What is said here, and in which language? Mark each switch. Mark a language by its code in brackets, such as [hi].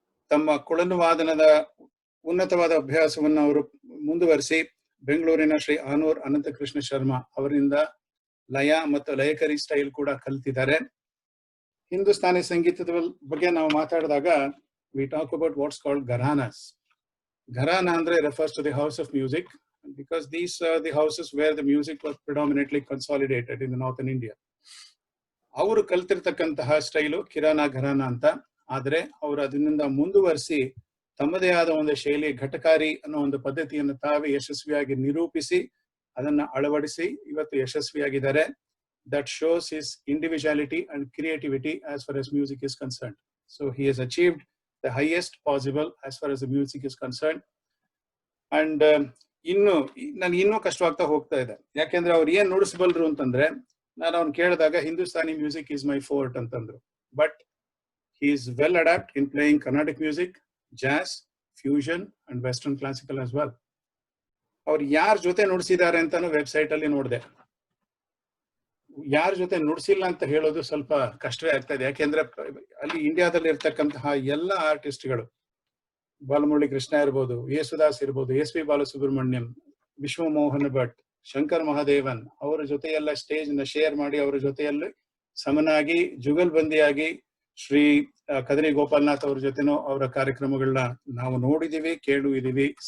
[kn] ತಮ್ಮ ಕೊಳಲು ವಾದನದ ಉನ್ನತವಾದ ಅಭ್ಯಾಸವನ್ನು ಅವರು ಮುಂದುವರಿಸಿ ಬೆಂಗಳೂರಿನ ಶ್ರೀ ಆನೂರ್ ಅನಂತಕೃಷ್ಣ ಶರ್ಮಾ ಅವರಿಂದ ಲಯ ಮತ್ತು ಲಯಕರಿ ಸ್ಟೈಲ್ ಕೂಡ ಕಲ್ತಿದ್ದಾರೆ. ಹಿಂದೂಸ್ತಾನಿ ಸಂಗೀತದ ಬಗ್ಗೆ ನಾವು ಮಾತಾಡಿದಾಗ [en] We talk about what's called gharanas. [kn] ಘರಾನಾ ಅಂದ್ರೆ [en] refers to the house of music, because these are the houses where the music was predominantly consolidated in the northern India. [kn] ಅವರು ಕಲ್ತಿರ್ತಕ್ಕಂತಹ ಸ್ಟೈಲು ಕಿರಾನಾ ಘರಾನಾ ಅಂತ. ಆದ್ರೆ ಅವರು ಅದರಿಂದ ಮುಂದುವರಿಸಿ ತಮ್ಮದೇ ಆದ ಒಂದು ಶೈಲಿ, ಘಟಕಾರಿ ಅನ್ನೋ ಒಂದು ಪದ್ಧತಿಯನ್ನು ತಾವೇ ಯಶಸ್ವಿಯಾಗಿ ನಿರೂಪಿಸಿ ಅದನ್ನ ಅಳವಡಿಸಿ ಇವತ್ತು ಯಶಸ್ವಿಯಾಗಿದ್ದಾರೆ. [en] That shows his individuality and creativity as far as music is concerned. So he has achieved the highest possible as far as the music is concerned. And [kn] ಇನ್ನೂ ಕಷ್ಟವಾಗ್ತಾ ಹೋಗ್ತಾ ಇದೆ. ಯಾಕೆಂದ್ರೆ ಅವ್ರು ಏನ್ ನುಡಿಸಬಲ್ರು ಅಂತಂದ್ರೆ, ನಾನು ಅವ್ನು ಕೇಳಿದಾಗ Hindustani [en] music is my forte [kn] ಅಂತಂದ್ರು. [en] But he is well adept in playing Carnatic music, jazz, fusion and western classical as well. [kn] ಅವ್ರು ಯಾರ ಜೊತೆ ನುಡಿಸಿದ್ದಾರೆ ಅಂತಾನು ವೆಬ್ಸೈಟ್ ಅಲ್ಲಿ ನೋಡಿದೆ. ಯಾರ ಜೊತೆ ನುಡಿಸಿಲ್ಲ ಅಂತ ಹೇಳೋದು ಸ್ವಲ್ಪ ಕಷ್ಟವೇ ಆಗ್ತಾ ಇದೆ. ಯಾಕೆಂದ್ರೆ ಅಲ್ಲಿ ಇಂಡಿಯಾದಲ್ಲಿ ಇರ್ತಕ್ಕಂತಹ ಎಲ್ಲ ಆರ್ಟಿಸ್ಟ್ಗಳು, ಬಾಲಮುರಳಿ ಕೃಷ್ಣ ಇರ್ಬೋದು, ಯೇಸುದಾಸ್ ಇರ್ಬೋದು, ಎಸ್.ಪಿ. ಬಾಲಸುಬ್ರಹ್ಮಣ್ಯಂ, ವಿಶ್ವಮೋಹನ್ ಭಟ್, ಶಂಕರ್ ಮಹಾದೇವನ್, ಅವರ ಜೊತೆಯೆಲ್ಲ ಸ್ಟೇಜ್ ನ ಶೇರ್ ಮಾಡಿ ಅವರ ಜೊತೆಯಲ್ಲಿ ಸಮನಾಗಿ ಜುಗಲ್ಬಂದಿಯಾಗಿ ಶ್ರೀ ಕದರಿ ಗೋಪಾಲನಾಥ್ ಅವ್ರ ಜೊತೆನೂ ಅವರ ಕಾರ್ಯಕ್ರಮಗಳನ್ನ ನಾವು ನೋಡಿದೀವಿ, ಕೇಳುವಿದೀವಿ.